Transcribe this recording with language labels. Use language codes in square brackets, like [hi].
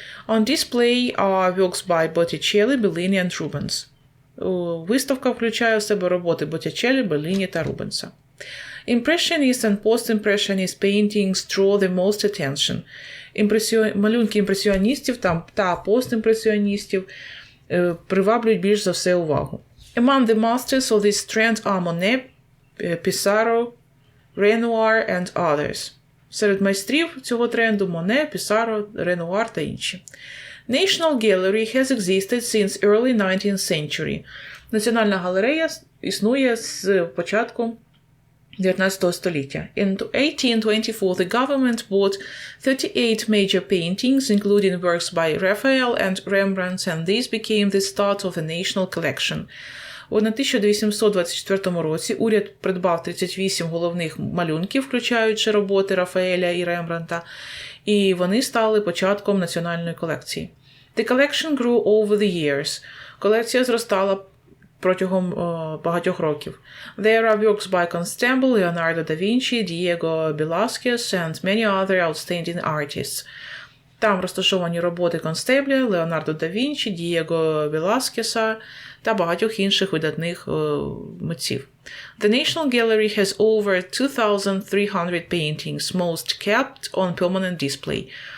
[en] On display are works by Botticelli, Bellini and Rubens. [uk] Виставка включає в себе роботи Боттічеллі, Белліні та Рубенса. [en] Impressionist and post-impressionist paintings draw the most attention. [uk] Малюнки імпресіоністів та постімпресіоністів приваблюють більш за все увагу. [en] Among the masters of this trend are Monet, Pissarro, Renoir and others. [uk] Серед майстрів цього тренду Моне, Пісаро, Ренуар та інші. [en] National Gallery has existed since early 19th century. [uk] Національна галерея існує з початку 19 століття. [en] In 1824 the government bought 38 major paintings, including works by Raphael and Rembrandt, and these became the start of a national collection. [uk] У 1824 році уряд придбав 38 головних малюнків, включаючи роботи Рафаеля і Рембрандта, і вони стали початком національної колекції. [en] The collection grew over the years. [uk] Колекція зростала протягом багатьох років. [en] There are works by Constable, Leonardo da Vinci, Diego Velázquez and many other outstanding artists. [uk] Там розташовані роботи Констебля, Леонардо да Вінчі, Дієго Веласкеса та багатьох інших видатних митців. [en] The National Gallery has over 2,300 paintings, most kept on permanent display.